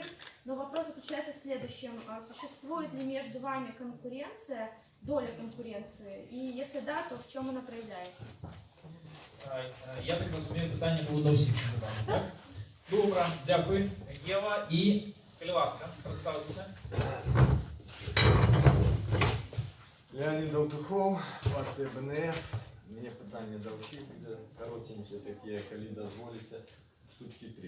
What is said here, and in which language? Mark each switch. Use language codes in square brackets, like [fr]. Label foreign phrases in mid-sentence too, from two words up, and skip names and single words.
[ru] Но вопрос заключается в следующем. Существует ли между вами конкуренция, доля конкуренции, и если да, то в чем она проявляется? [uk] Я так розумію, питання було до всіх кандидатів, так? Добре, дякую. Єва і Філіваска, представтеся. Леонид Алтухов, партія БНФ. Мені питання до всіх буде коротенькі такі, коли дозволите, штучки 3.